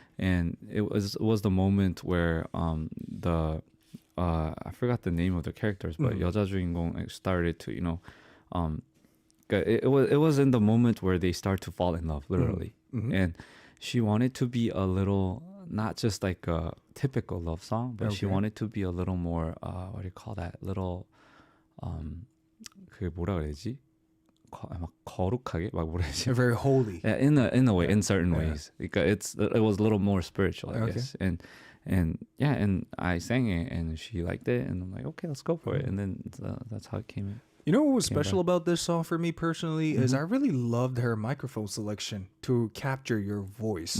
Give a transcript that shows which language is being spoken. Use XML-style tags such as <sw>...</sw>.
<en>And it was the moment where I forgot the name of the characters, but</en> <ko>여자 주인공</ko> <en>started to it was in the moment where they start to fall in love, literally. And she wanted to be a little, not just like a typical love song, but she wanted to be a little more what do you call that?</en> <ko>Little 그게 뭐라 그래야지? 막 거룩하게 막 뭐라 해야지?</ko> <en>Very holy. Yeah, in a way, in certain ways. Because it was a little more spiritual, I guess. And I sang it and she liked it and I'm like, okay, let's go for it. And then that's how it came in. You know what was special about this song for me personally is I really loved her microphone selection to capture your voice.</en>